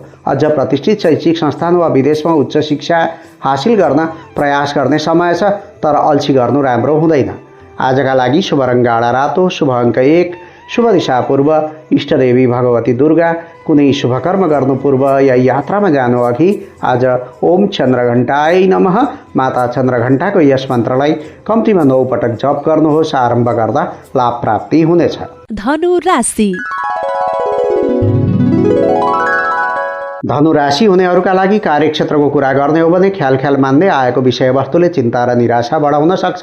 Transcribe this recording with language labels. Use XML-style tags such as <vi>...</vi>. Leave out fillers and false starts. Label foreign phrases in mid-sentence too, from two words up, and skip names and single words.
<ne>अझ प्रतिष्ठित शैक्षिक संस्थान वा विदेशमा उच्च शिक्षा हासिल गर्न प्रयास गर्ने समय छ, तर अल्छी गर्नु राम्रो हुँदैन। आजका लागि शुभ रङ गाढा रातो, शुभ अङ्क 1, शुभ दिशा पूर्व, इष्टदेवी भगवती दुर्गा। कुनै शुभ कर्म गर्नु पूर्व या यात्रामा जानु अघि आज</ne> <sa>ओम चन्द्रघण्टाय नमः</sa> <ne>माता चन्द्रघण्टाको यस मन्त्रलाई कम्तीमा 9 पटक जप गर्नुहोस्। आरम्भ गर्दा लाभ प्राप्ति हुनेछ। धनु राशि। धनु राशि हुनेहरूका लागि कार्यक्षेत्रको कुरा गर्ने हो भने ख्याल मान्दै आएको विषयवस्तुले चिन्ता र निराशा बढाउन सक्छ।</ne>